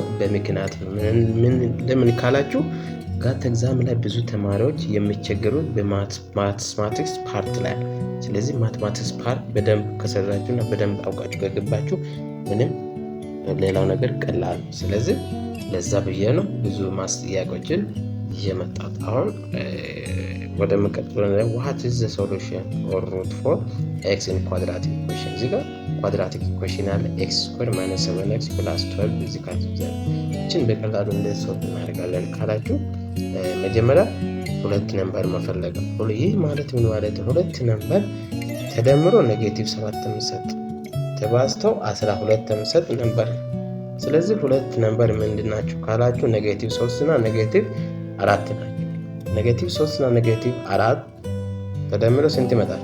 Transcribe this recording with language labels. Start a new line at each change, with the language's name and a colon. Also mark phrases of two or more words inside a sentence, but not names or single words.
Amharic: በምክንያት ነው። ለምን ካላችሁ ጋት ኤግዛም ላይ ብዙ ተማሪዎች የሚቸገሩት በማትማቲክስ ፓርት ላይ። ስለዚህ ማትማቲክስ ፓርት በደንብ ከሰራችሁና በደንብ አውቃችሁ ከገባችሁ ምንም ሌላው ነገር ቀላል። ስለዚህ ለዛ ብዬ ነው ብዙ ማትስ ጥያቄዎችን እየመጣሁት። አሁን ወደ መቀጠሉ ነው።
English: what is the solution or root for x in quadratic equation?
Amharic: እዚህ ጋር
English: quadratic equation
Amharic: አለ
English: x square minus 7x plus 12 is equal to 0።
Amharic: እቺን በቀላሉ እንዴት ሶልቭ እናደርጋለን ካላችሁ መጀመሪያ ሁለት ነምበር መፈለግ ነው። ይህ ማለት ምን ማለት ነው? ሁለት ነምበር ተደምሮ ኔጌቲቭ 7 የሚሰጥ ተባዝተው 12 የሚሰጥ ነምበር። ስለዚህ ሁለት ነምበር ምንድናቸው ካላችሁ ኔጌቲቭ 3 እና ኔጌቲቭ 4 ናቸው። ኔጌቲቭ 3 እና ኔጌቲቭ 4 ተደምረው ስንት ይመጣል?